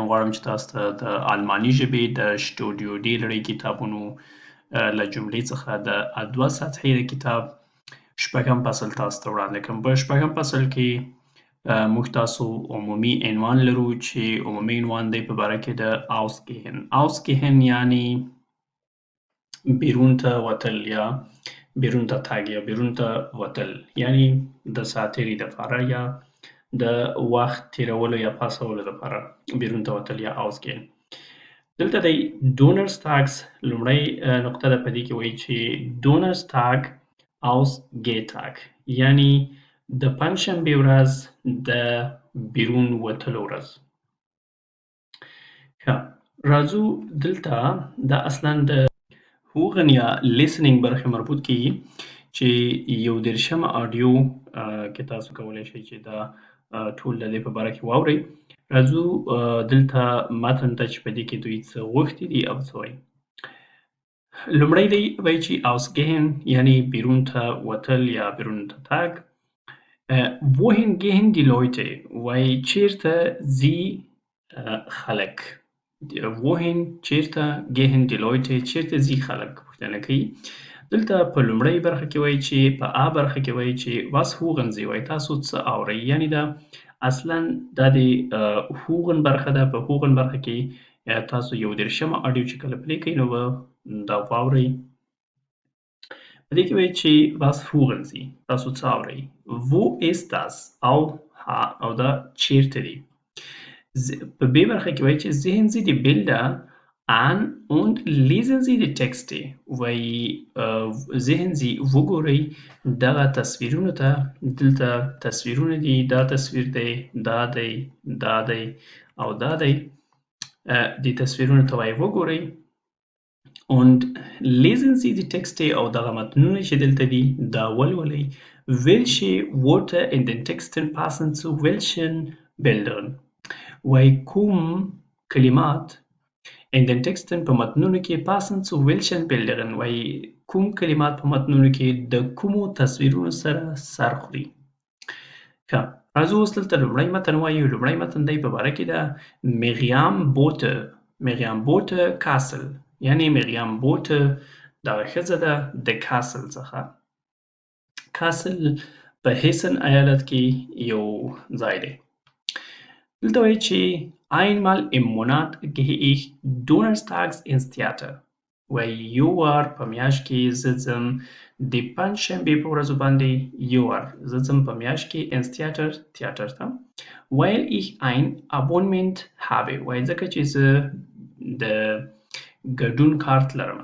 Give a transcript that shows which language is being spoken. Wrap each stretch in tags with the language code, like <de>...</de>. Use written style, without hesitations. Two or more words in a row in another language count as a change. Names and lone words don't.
<ps>غواړم چې تاسو ته د الماني ژبې د شټوډیو ډي لړۍ کتابونو له جملې څخه د دوه سطحې د کتاب شپږم فصل تاسو ته وړاندې کړم. په شپږم فصل کې موږ تاسو عمومي عنوان لرو چې عمومي عنوان دی په باره کې د ausgehen. ausgehen یعنی بیرون ته وتل یا بیرون ته تګ یا بیرون ته وتل، یعنی د ساعت تېرۍ دپاره یا د وخت تېرولو یا پاسولو دپاره بیرون ته وتل یا ausgehen. دلته دی donnerstags لومړی نقطه ده، په دې کې وایي چې</ps> <de>donnerstag ausgehtag</de> <ps>یعنی د پنجشنبې ورځ د بیرون وتلو ورځ. ښه، راځو دلته دا اصلا د هوغن یا listening برخې مربوط کیږي چې یو دېرشمه آډیو کې تاسو کولی شئ چې دا ټول د دې په باره کې واورئ. راځو دلته متن ته چې په دې کې دوی څه غوښتي دي او څه وایي. لومړی دی وایي چې ausgehen یعنی بیرون ته وتل یا بیرون ته تګ.</ps> <de>wohin gehen die Leute</de> <ps>وایي چیرته ځي خلک. wohin چیرته</ps> <de>gehen die Leute</de> <ps>چیرته ځي خلک پوښتنه کوي. دلته په لومړۍ برخه کې وایي چې په برخه کې وایي چې</ps> <de>was hören Sie</de> <ps>وایي تاسو څه اورئ، یعنی دا اصلا دا د هوغن برخه ده. په هوغن برخه کې تاسو یو دېرشمه آډیو چې کله پلی کوئ نو به دا واورئ. په دې کې وایي چې</ps> <de>was hören Sie</de> <ps>تاسو څه اورئ.</ps> <de>wo ist das</de> <ps>او دا چیرته دی. په ب برخه کې وایي چې</ps> <de>sehen Sie die Bilder an und lesen Sie die Texte</de> <ps>وایي</ps> <de>sehen Sie</de> <ps>وګورئ دغه تصویرونو ته. دلته تصویرونه دي، دا تصویر دی، دا دی، دا دی او دا دی. دې تصویرونو ته وایي وګورئ</ps> <de>und lesen Sie die Texte</de> <ps>او دغه متنونه چې دلته دي دا ولولئ.</ps> <de>welche Worte in den Texten passen zu welchen Bildern</de> <ps>وایي کوم کلمات</ps> <de>in den Texten</de> <ps>په متنونو کې</ps> <de>passen zu welchen Bildern</de> <ps>وایي کوم کلمات په متنونو کې د کومو تصویرونو سره سر خوري. ښه، راځو اوس دلته لومړی متن وایي. لومړی متن دی په باره کې ده Miriam Bote Kassel یعنی Miriam Bote دغه ښځه ده د کاسل څخه. کاسل په هیسن ایالت کې یو ځای دی. دلته وایي چې</ps> <de>einmal im Monat gehe ich donnerstags ins Theater</de> <ps>وایي یو وار په میاشت کې زه ځم د پنجشنبې په ورځو باندې یو وار زه ځم په میاشت کې</ps> <de>ins Theater</de> <ps>تیاتر ته.</ps> <de>weil ich ein Abonnement habe</de> <ps>وایي ځکه چې زه د ګډون کارت لرم.</ps>